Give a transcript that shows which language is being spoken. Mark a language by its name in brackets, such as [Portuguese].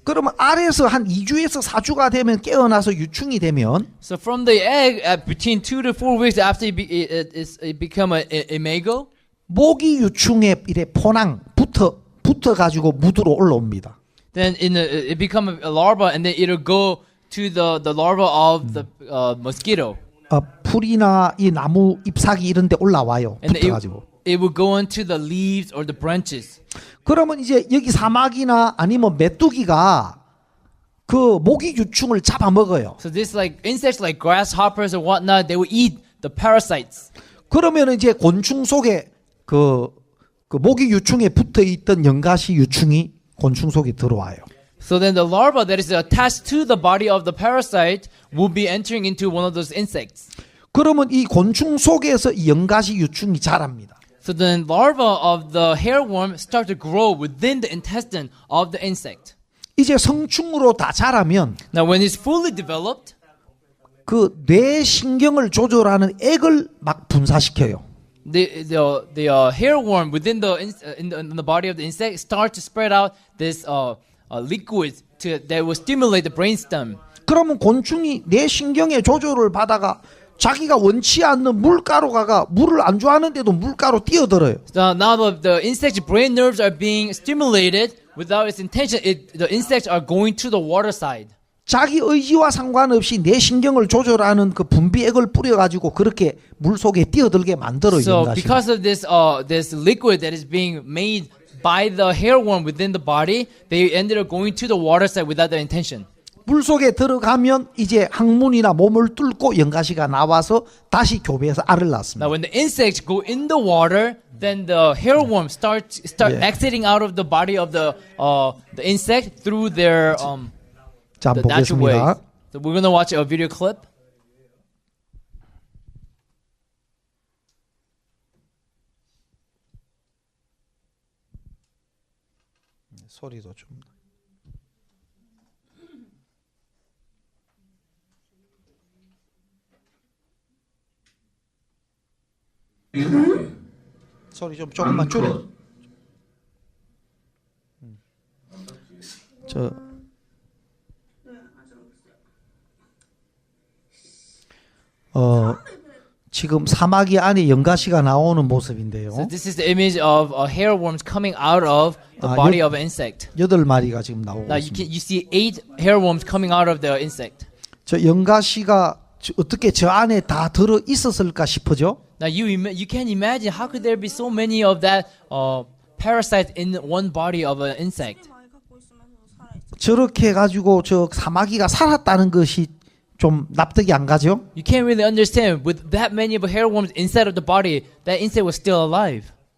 [Korean] 그러면 알에서 한 2주에서 4주가 되면 깨어나서 유충이 되면 [English] So from the egg, between 2 to 4 weeks after it become a imago, [Korean] 모기 유충의 이래 포낭 붙어 가지고 무드로 올라옵니다. [English] then it become a larva, and then it'll go to the larva of the mosquito, [Korean] 풀이나 이 나무 잎사귀 이런 데 올라와요. [English] and [Korean] 붙어 가지고. [English] it will go into the leaves or the branches. [Korean] 그러면 이제 여기 사마귀나 아니면 메뚜기가 그 모기 유충을 잡아먹어요. [English] So this like insects like grasshoppers or whatnot, they will eat the parasites. [Korean] 그러면 이제 곤충 속에 그 모기 유충에 붙어 있던 연가시 유충이 곤충 속에 들어와요. [English] So then the larva that is attached to the body of the parasite will be entering into one of those insects. [Korean] 그러면 이 곤충 속에서 이 연가시 유충이 자랍니다. [English] So then larva of the hairworm start to grow within the intestine of the insect. [Korean] 이제 성충으로 다 자라면 [English] Now when it's fully developed, [Korean] 그 뇌 신경을 조절하는 액을 막 분사시켜요. [English] the hairworm within in the body of the insect start to spread out this liquid that will stimulate the brainstem. [Korean] 그러면 곤충이 뇌 신경의 조절을 받아가 자기가 원치 않는 물가로가 물을 안 좋아하는데도 물가로 뛰어들어요. [English] So now the insect's brain nerves are being stimulated without its intention. The insects are going to the water side. [Korean] 자기 의지와 상관없이 뇌 신경을 조절하는 그 분비액을 뿌려가지고 그렇게 물 속에 뛰어들게 만들어요. [English] So because of this liquid that is being made by the hairworm within the body, they ended up going to the water side without their intention. [Korean] 물 속에 들어가면 이제 항문이나 몸을 뚫고 연가시가 나와서 다시 교배해서 알을 낳습니다. [English] Now when the insects go in the water, then the hairworm start exiting out of the body of the insect through their [Korean] 자, [English] the natural way. [Korean] 보겠습니다. [English] So we're gonna watch a video clip. [Korean] 소리도 좀. 소리 좀 조금만 줄여. 지금 사마귀 안에 연가시가 나오는 모습인데요. [English] So this is the image of hairworms coming out of the body of an insect. [Korean] 8마리가 지금 나오고 [English] Now [Korean] 있습니다. [English] you see 8 hairworms coming out of the insect. [Korean] 저 연가시가 어떻게 저 안에 다 들어 있었을까 싶어죠? [English] Now you can imagine how could there be so many of that parasites in one body of an insect. [Korean] 저렇게 해가지고 저 사마귀가 살았다는 것이 좀 납득이 안 가죠? [English] You can't really understand with that many of hairworms inside of the body, that insect was still alive.